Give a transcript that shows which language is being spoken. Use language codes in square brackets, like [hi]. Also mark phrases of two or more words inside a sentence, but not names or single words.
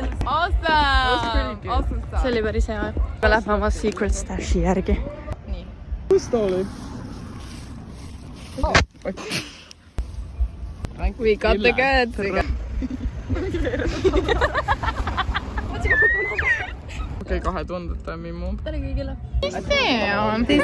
[en] Awesome! [et] See oli päris hea. Me lähme oma Secret Stashi järgi. Kus ta oli? [en] We got the goods. [et] Okei, 2000 mimmu. Tere kõigile. [en] This is